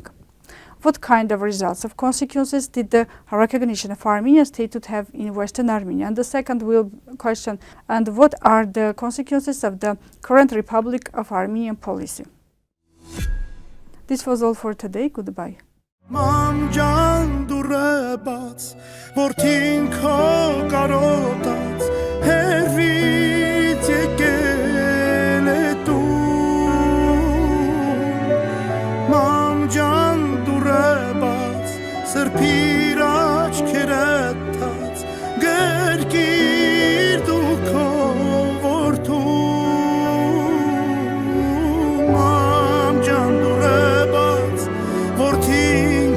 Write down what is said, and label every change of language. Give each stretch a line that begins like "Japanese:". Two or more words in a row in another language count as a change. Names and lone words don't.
English: What kind of results of consequences did the recognition of Armenian statehood have in Western Armenia? And the second will question, and what are the consequences of the current Republic of Armenian policy? This was all for today. Goodbye.
Armenian: Մամ ջան դուրը որդին քո կարոտած հերվից եկել է տուն Մամ ջան դուրը սրբիր աչքերը թած գրկիր դու քո որդուն Մամ ջան դուրը որդին